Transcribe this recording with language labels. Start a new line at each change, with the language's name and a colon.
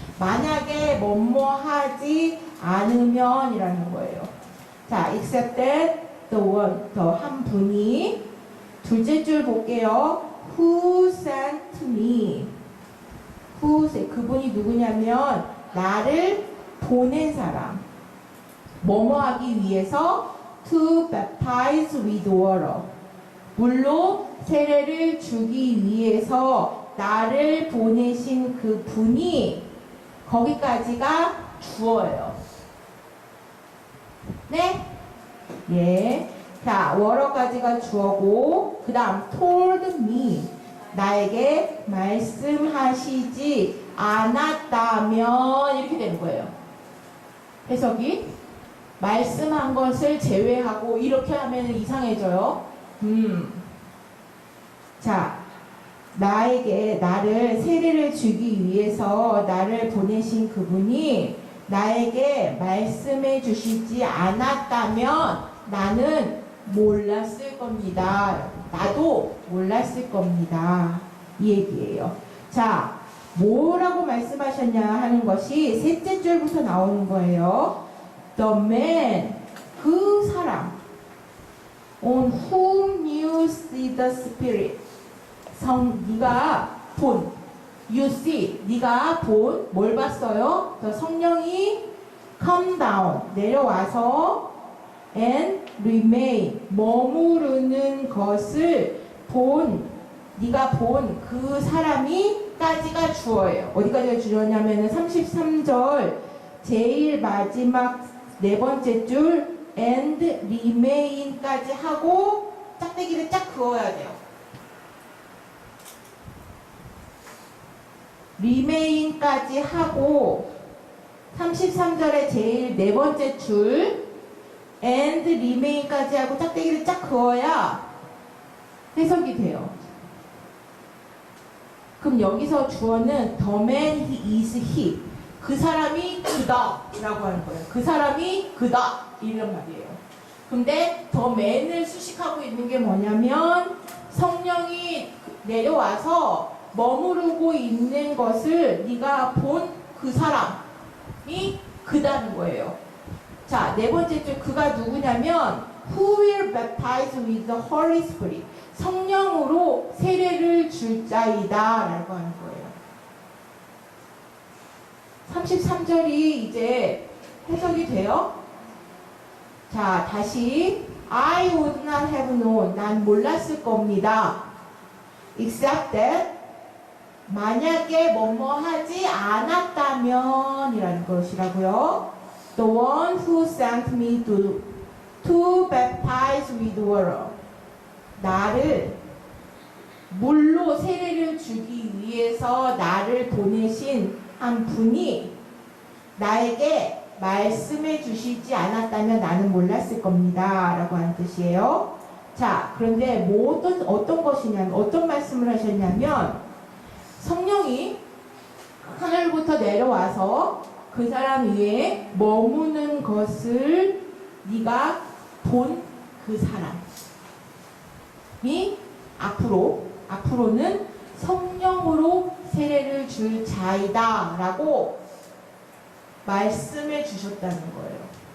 Korean: 만약에 뭐뭐 하지 않으면 이라는 거예요. 자,
English: except that the one,
Korean: 더 한 분이 둘째 줄 볼게요.
English: Who sent me?
Korean: 그분이 누구냐면 나를 보낸 사람. 뭐뭐 하기 위해서
English: to baptize with water.
Korean: 물로 세례를 주기 위해서 나를 보내신 그 분이 거기까지가 주어예요. 네? 예. 자, water까지가 주어고 그 다음
English: told me.
Korean: 나에게 말씀하시지 않았다면 이렇게 되는 거예요. 해석이 말씀한 것을 제외하고 이렇게 하면 이상해져요. 자, 나를 세례를 주기 위해서 나를 보내신 그분이 나에게 말씀해 주시지 않았다면 나는 몰랐을 겁니다. 나도 몰랐을 겁니다. 이 얘기예요. 자, 뭐라고 말씀하셨냐 하는 것이 셋째 줄부터 나오는 거예요.
English: The man,
Korean: 그 사람.
English: On whom you see the Spirit.
Korean: 네가 본.
English: You see.
Korean: 네가 본. 뭘 봤어요? 더 성령이
English: come down.
Korean: 내려와서
English: and remain.
Korean: 머무르는 것을 네가 본 그 사람이 까지가 주어예요. 어디까지가 주어냐면은 33절 제일 마지막 네 번째 줄
English: and remain
Korean: 까지 하고 짝대기를 쫙 그어야 돼요. remain까지 하고 33절에 제일 네 번째 줄
English: and remain
Korean: 까지 하고 짝대기를 쫙 그어야 해석이 돼요. 그럼 여기서 주어는
English: the man he is he.
Korean: 그 사람이 그다 라고 하는 거예요. 그 사람이 그다 이런 말이에요. 근데
English: the man
Korean: 을 수식하고 있는 게 뭐냐면 성령이 내려와서 머무르고 있는 것을 네가 본 그 사람이 그다는 거예요. 자, 네 번째 줄 그가 누구냐면
English: who will baptize with the Holy Spirit.
Korean: 성령으로 세례를 줄 자이다 라고 하는 거예요. 33절이 이제 해석이 돼요. 자, 다시
English: I would not have known.
Korean: 난 몰랐을 겁니다.
English: Except that
Korean: 만약에 뭐뭐 하지 않았다면 이라는 것이라고요.
English: The one who sent me to baptize with water.
Korean: 나를 물로 세례를 주기 위해서 나를 보내신 한 분이 나에게 말씀해 주시지 않았다면 나는 몰랐을 겁니다. 라고 하는 뜻이에요. 자, 그런데 어떤 것이냐면, 어떤 말씀을 하셨냐면, 성령이 하늘부터 내려와서 그 사람 위에 머무는 것을 네가 본 그 사람이 앞으로는 성령으로 세례를 줄 자이다 라고 말씀해 주셨다는 거예요.